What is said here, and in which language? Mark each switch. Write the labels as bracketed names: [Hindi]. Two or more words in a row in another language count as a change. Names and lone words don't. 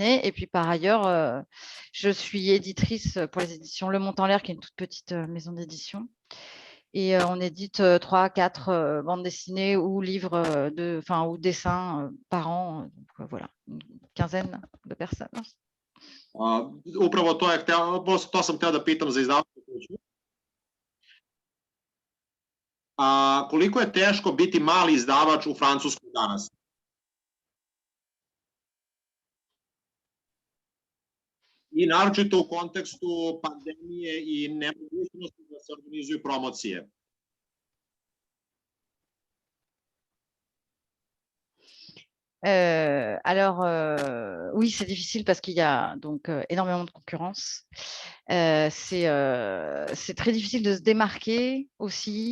[French] Et puis, par ailleurs, je suis éditrice pour les éditions Le Mont en l'air, qui est une toute petite maison d'édition. Et on édite 3 à 4 bandes dessinées ou livres ou dessins par an. Donc, voilà, une quinzaine de personnes. [Serbian] Upravo to sam hteo da pitam za izdavačku kuću. Koliko je teško biti mali izdavač u Francuskoj danas? I naročito u kontekstu pandemije i nemogućnosti da se organizuju promocije. [French] Oui, c'est difficile parce qu'il y a donc énormément de concurrence. C'est très difficile de se démarquer aussi.